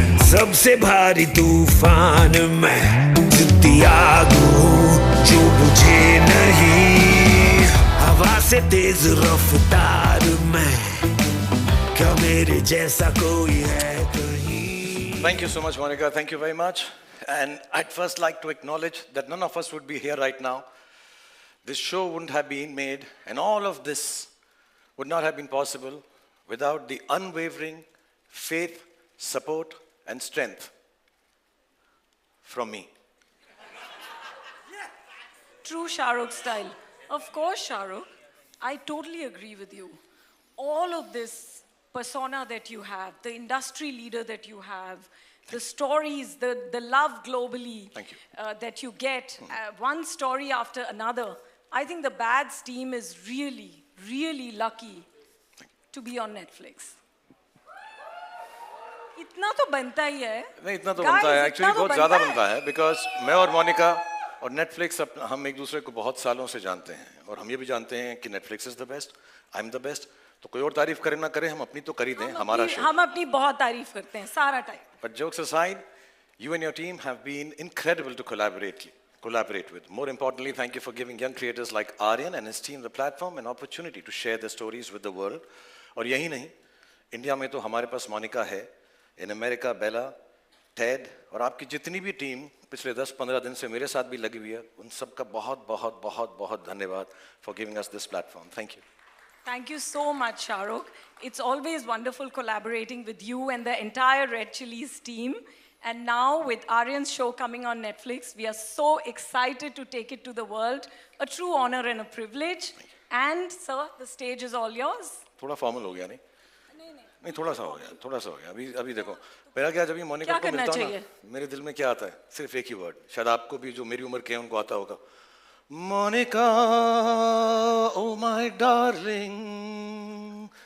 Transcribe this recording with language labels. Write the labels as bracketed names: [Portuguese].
[Hindi] सबसे भारी तूफान में जिद्दी आग हूँ जो बुझे नहीं. हवा से तेज रफ्तार में क्या मेरे जैसा कोई है कहीं. [English] Thank you so much, Monica. Thank you very much. And I'd first like to acknowledge that none of us would be here right now. This show wouldn't have been made, and all of this would not have been possible without the unwavering faith, support, and strength from me. True Shah Rukh style. Of course, Shah Rukh. I totally agree with you. All of this persona that you have, the industry leader that you have, the stories, the love globally that you get, one story after another. I think the Bads team is really, really lucky to be on Netflix. [Hindi] इतना तो बनता ही है. नहीं, इतना तो बनता है. Actually, बहुत ज़्यादा बनता है. Because मैं और मोनिका और Netflix हम एक दूसरे को बहुत सालों से जानते हैं और हम ये भी जानते हैं कि [English] Netflix is the best, [Hindi] I'm the best. तो कोई और तारीफ करे ना करे, हम अपनी तो कर ही दें. हमारा शो. हम अपनी बहुत तारीफ करते हैं सारा time. [English] But jokes aside, you and your team have been incredible to collaborate with. More importantly, thank you for giving young creators like Aryan and his team the platform and opportunity to share their stories with the world. [Hindi] और यही नहीं, India में तो हमारे पास मोनिका है, [English] in America, [Hindi] Bella, Ted, और आपकी जितनी भी टीम पिछले 10-15 दिन से मेरे साथ भी लगी हुई है, उन सबका बहुत बहुत बहुत बहुत धन्यवाद [English] for giving us this platform. Thank you. Thank you so much, Shah Rukh. It's always wonderful collaborating with you and the entire Red Chillies team. And now, with Aryan's show coming on Netflix, we are so excited to take it to the world. A true honor and a privilege. And, sir, the stage is all yours. [Hindi] थोड़ा formal हो गया नहीं? नहीं थोड़ा सा हो गया. अभी देखो मेरा क्या, जब ये मोनिका को मिलता हूँ ना, मेरे दिल में क्या आता है? सिर्फ एक ही वर्ड. शायद आपको भी, जो मेरी उम्र के हैं उनको आता होगा. [English] Monica, oh my darling.